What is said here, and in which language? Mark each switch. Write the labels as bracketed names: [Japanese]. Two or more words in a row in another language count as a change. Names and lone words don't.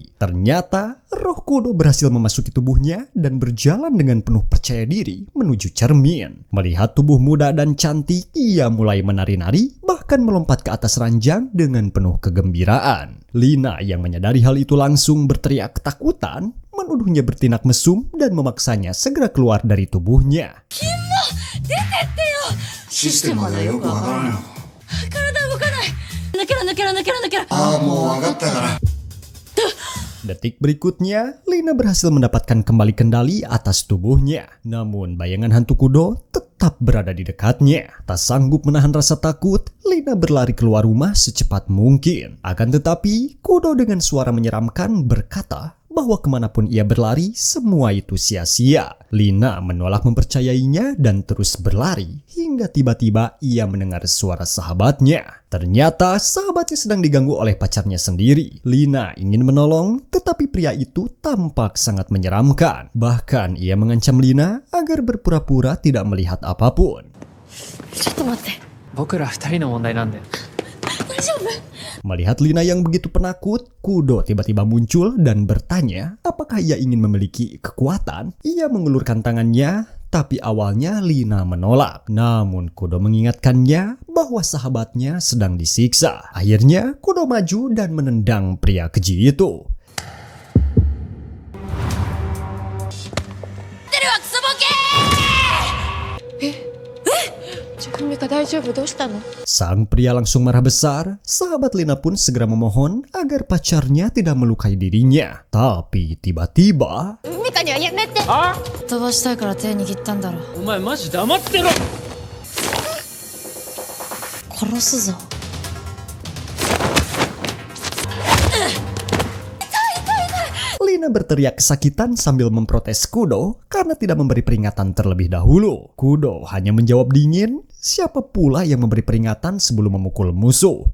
[Indonesian] Ternyata, roh Kudo berhasil memasuki tubuhnya dan berjalan dengan penuh percaya diri menuju cermin. Melihat tubuh muda dan cantik, ia mulai menari-nari, bahkan melompat ke atas ranjang dengan penuh kegembiraan. Lina yang menyadari hal itu langsung berteriak ketakutan, menuduhnya bertindak mesum dan memaksanya segera keluar dari tubuhnya. [Japanese] システムまでよくわからんよ。体動かない。抜けろ。ああ、もう分かったから。 [Indonesian] Detik berikutnya, Lina berhasil mendapatkan kembali kendali atas tubuhnya. Namun bayangan hantu kudo tetap berada di dekatnya. Tak sanggup menahan rasa takut, Lina berlari keluar rumah secepat mungkin. Akan tetapi, kudo dengan suara menyeramkan berkata bahwa kemanapun ia berlari, semua itu sia-sia. Lina menolak mempercayainya dan terus berlari, hingga tiba-tiba ia mendengar suara sahabatnya. Ternyata sahabatnya sedang diganggu oleh pacarnya sendiri. Lina ingin menolong, tetapi pria itu tampak sangat menyeramkan. Bahkan ia mengancam Lina agar berpura-pura tidak melihat apapun. [Japanese] ちょっと待って。僕ら二人の問題なんで。大丈夫？ [Indonesian] Melihat Lina yang begitu penakut, Kudo tiba-tiba muncul dan bertanya apakah ia ingin memiliki kekuatan. Ia mengulurkan tangannya, tapi awalnya Lina menolak. Namun Kudo mengingatkannya bahwa sahabatnya sedang disiksa. Akhirnya Kudo maju dan menendang pria keji itu. [Japanese] ミカ大丈夫？どうしたの？ [Indonesian] Sang pria langsung marah besar. Sahabat Lina pun segera memohon agar pacarnya tidak melukai dirinya. Tapi tiba-tiba [Japanese] ミカにはやめて。あ？飛ばしたいから手握ったんだろ。お前マジ黙ってろ。殺すぞ。 [Indonesian] Lina berteriak kesakitan sambil memprotes Kudo karena tidak memberi peringatan terlebih dahulu. Kudo hanya menjawab dingin, siapa pula yang memberi peringatan sebelum memukul musuh.